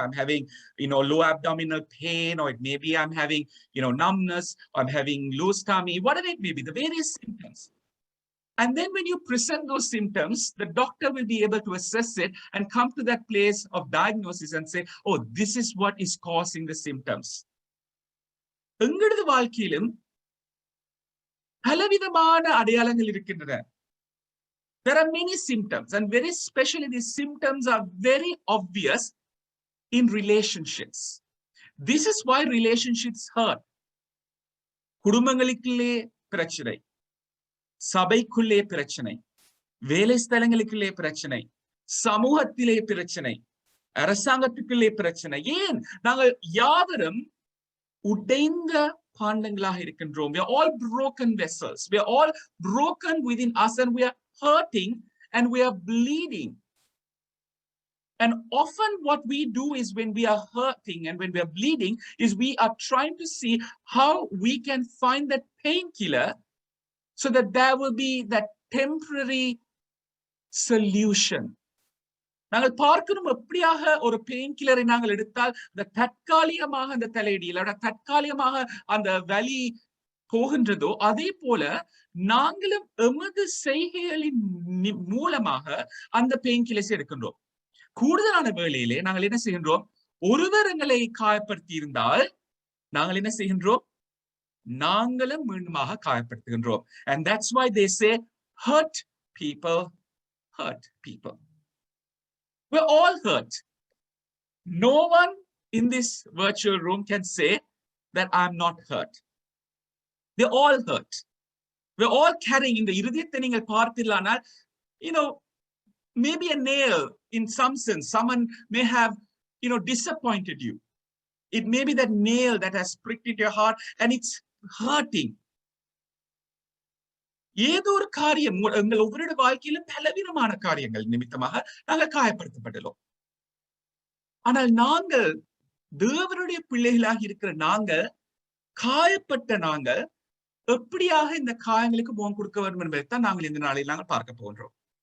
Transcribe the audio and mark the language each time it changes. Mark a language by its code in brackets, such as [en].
[en] I'm having, low abdominal pain, or it maybe I'm having, numbness. Or I'm having loose tummy. Whatever it may be, the various symptoms. And then when you present those symptoms, the doctor will be able to assess it and come to that place of diagnosis and say, oh, this is what is causing the symptoms. [ta] எங்களது வாழ்க்கையிலும் பலவிதமான அடையாளங்கள் இருக்கின்றன. [en] There are many symptoms, and very especially these symptoms are very obvious in relationships. This is why relationships hurt. [ta] குடும்பங்களுக்குள்ளே பிரச்சனை, சபைக்குள்ளே பிரச்சனை, வேலை ஸ்தலங்களுக்குள்ளே பிரச்சனை, சமூகத்திலே பிரச்சனை, அரசாங்கத்துக்குள்ளே பிரச்சனை. ஏன் நாங்கள் யாவரும் உடைந்த பாண்டங்களாக இருக்கின்றோம். [en] We are all broken vessels. We are all broken within us, and we are hurting and we are bleeding. And often what we do is, when we are hurting and when we are bleeding, is we are trying to see how we can find that painkiller so that there will be that temporary solution. [ta] நாங்கள் பார்க்கணும், எப்படியாக ஒரு pain கில்லரை நாங்கள் எடுத்தால் இந்த தற்காலிகமாக அந்த தலையடியில் தற்காலிகமாக அந்த வலி போகின்றதோ, அதே போல நாங்களும் எமது செய்கைகளின் மூலமாக அந்த பெயின் கில்லர்ஸ் எடுக்கின்றோம். கூடுதலான வேளையிலே நாங்கள் என்ன செய்கின்றோம்? ஒருவர் எங்களை காயப்படுத்தி இருந்தால் நாங்கள் என்ன செய்கின்றோம்? நாங்களும் மீண்டுமாக காயப்படுத்துகின்றோம். [en] And that's why they say hurt people hurt people. We're all hurt. No one in this virtual room can say that I'm not hurt. We're all hurt. We're all carrying in the [ta] இருதயத்தை நீங்கள் பார்த்தில்லானால், [en] maybe a nail in some sense. Someone may have, disappointed you. It may be that nail that has pricked into your heart and it's hurting. [ta] ஏதோ ஒரு காரியம் எங்கள் ஒவ்வொரு வாழ்க்கையிலும் பலவிதமான காரியங்கள் நிமித்தமாக நாங்கள் காயப்படுத்தப்பட்டுள்ளோம். ஆனால் நாங்கள் தேவனுடைய பிள்ளைகளாக இருக்கிற நாங்கள், காயப்பட்ட நாங்கள் எப்படியாக இந்த காயங்களுக்கு முகம் கொடுக்க வேண்டும் என்பதைத்தான் நாங்கள் இந்த நாளில் நாங்கள் பார்க்க போகின்றோம்.